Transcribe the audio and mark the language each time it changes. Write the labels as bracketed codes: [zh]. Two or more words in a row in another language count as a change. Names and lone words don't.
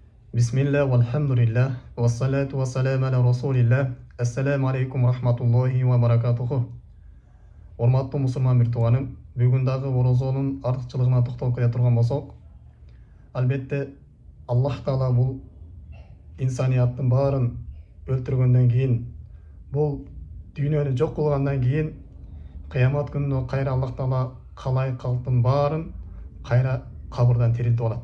[ar] بسم الله، والحمد لله، والصلاة والسلام على رسول الله. السلام عليكم رحمة الله وبركاته. [ky] Урматтуу мусулман бир тууганым, бүгүн дагы орозонун артыкчылыгына токтолуп келе турган болсок, албетте Аллах Таала бул инсанияттын баарын өлтүргөндөн кийин, бул дүйнөнү жок кылгандан кийин, кыямат күнүнө кайра Аллах Таала калай калктын баарын кайра кабырдан тирилтип алат.